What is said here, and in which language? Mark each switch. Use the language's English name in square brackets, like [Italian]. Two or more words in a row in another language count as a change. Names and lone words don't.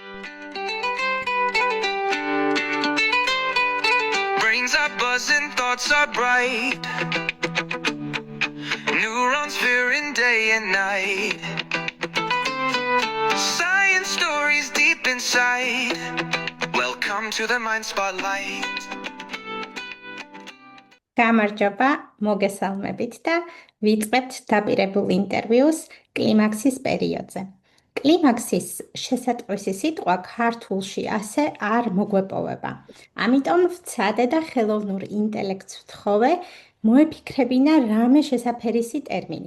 [English] Brains are buzzing, thoughts are bright. Neurons fearing day and night. Science stories deep inside. Welcome to the Mind Spotlight. [Georgian] გამარჯობა, მოგესალმებით და ვიწყებთ დაპირებულ ინტერვიუს კლიმაქსის პერიოდზე. კლიმაქსის შესატყვისი სიტყვა ქართულში ასე არ მოგვეპოვება. ამიტომ ვცადე და ხელოვნურ ინტელექტს ვთხოვე, მოეფიქრებინა რამე შესაფერისი ტერმინი.